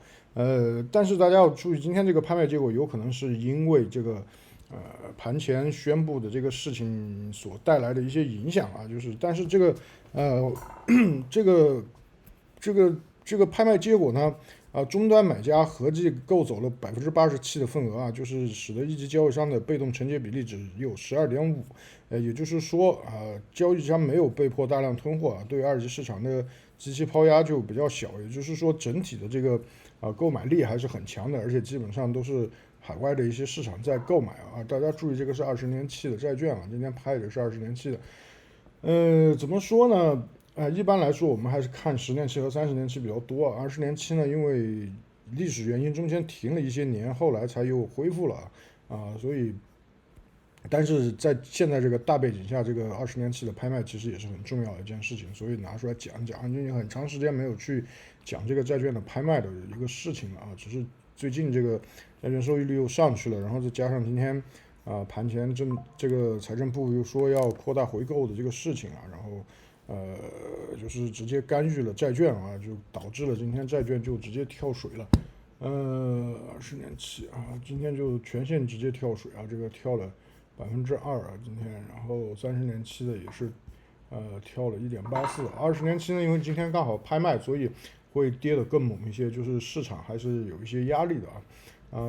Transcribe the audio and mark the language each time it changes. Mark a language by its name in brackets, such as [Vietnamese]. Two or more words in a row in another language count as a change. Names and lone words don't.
[Chinese] 但是大家要注意，今天這個拍賣結果有可能是因為這個盤前宣布的這個事情所帶來的一些影響啊，但是這個拍賣結果呢，終端買家合計購走了87%的份額啊，就是使得一级交易商的被动承接比例只有12.5%，也就是说交易商没有被迫大量囤貨啊，對二级市场的机器抛压就比較小，也就是说整体的这个購買力還是很強的，而且基本上都是海外的一些市場在購買啊。大家注意，這個是20年期的債券啊，今天拍的是20年期的。怎麼說呢？一般來說，我們還是看10年期和30年期比較多啊。20年期呢，因為歷史原因中間停了一些年，後來才又恢復了啊，所以，但是在現在這個大背景下，這個 20年期的拍賣其實也是很重要的一件事情，所以拿出來講一講。因為很長時間沒有去講這個債券的拍賣的一個事情了啊，只是最近這個債券收益率又上去了，然後再加上今天盤前這個財政部又說要擴大回購的這個事情啊，然後就是直接干預了債券啊，就導致了今天債券就直接跳水了。20年期啊，今天就全線直接跳水啊，這個跳了2%啊，今天，然後30年期的也是跳了1.84%，20年期呢，因為今天剛好拍賣，所以會跌得更猛一些，就是市場還是有一些壓力的啊。